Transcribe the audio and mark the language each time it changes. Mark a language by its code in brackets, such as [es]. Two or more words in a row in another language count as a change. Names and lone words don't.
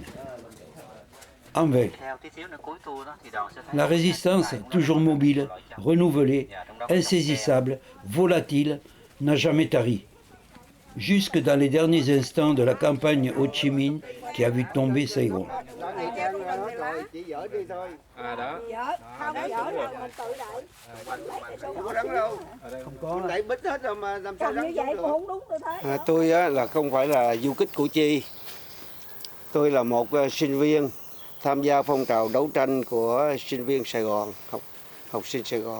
[fr] En vain. La résistance, toujours mobile, renouvelée, insaisissable, volatile, n'a jamais tari. Jusque dans les derniers instants de la campagne Ho Chi Minh qui a vu tomber Saigon. [vi] Tôi là không phải là du kích Củ Chi. Tôi là một sinh viên tham gia phong trào đấu tranh của sinh viên Sài Gòn, học sinh Sài Gòn.